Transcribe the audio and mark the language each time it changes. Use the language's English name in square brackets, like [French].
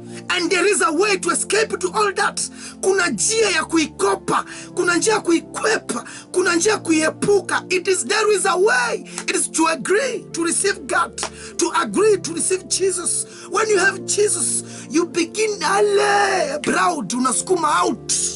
[English] And there is a way to escape to all that. [Swahili] Kuna njia ya kuikopa, kuna njia ya kuikwepa, kuna njia ya kuiepuka. [English] There is a way. It is to agree to receive God, to agree to receive Jesus. When you have Jesus, you begin proud, [Swahili] unasukuma [English] out.